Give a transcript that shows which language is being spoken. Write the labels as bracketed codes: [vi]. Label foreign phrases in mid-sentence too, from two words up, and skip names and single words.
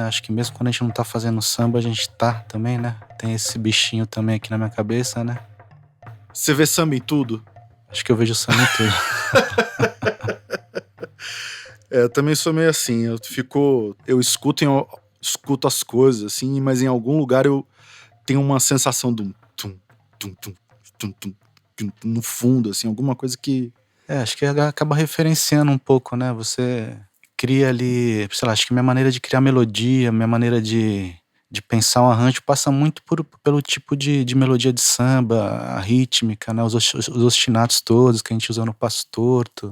[pt] Acho que mesmo quando a gente não tá fazendo samba, a gente tá também, né? Tem esse bichinho também aqui na minha cabeça, né? Você vê samba em tudo? Acho que eu vejo samba em tudo. Eu também sou meio assim, eu escuto as coisas, assim, mas em algum lugar eu tenho uma sensação de um tum, tum, tum, tum, tum, tum, no fundo, assim, alguma coisa que... Acho que acaba referenciando um pouco, né? Você cria ali, sei lá, acho que minha maneira de criar melodia, minha maneira de pensar um arranjo passa muito pelo tipo de melodia de samba, a rítmica, né? Os ostinatos todos que a gente usa no Passo Torto.